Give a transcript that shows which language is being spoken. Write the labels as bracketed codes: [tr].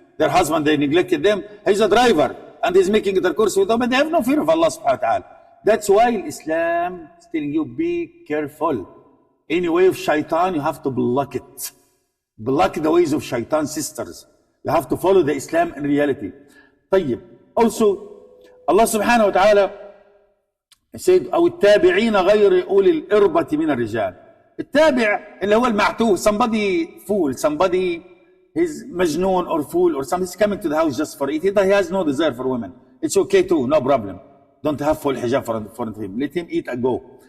[en] Their husband, they neglected them. He's a driver and he's making intercourse with them, and they have no fear of Allah subhanahu wa ta'ala. That's why Islam is telling you, be careful. Any way of shaitan, you have to block it. Block the ways of shaitan, sisters. You have to follow the Islam in reality. [ar] طيب. [en] Also, Allah subhanahu wa ta'ala said, [ar] أو التابعين غير أولي الإربة من الرجال. التابع اللي هو المعتوه, [en] somebody fool, somebody he's majnoon or fool or something, he's coming to the house just for it. He has no desire for women. It's okay too, no problem. Don't have full hijab for him. Let him eat and go.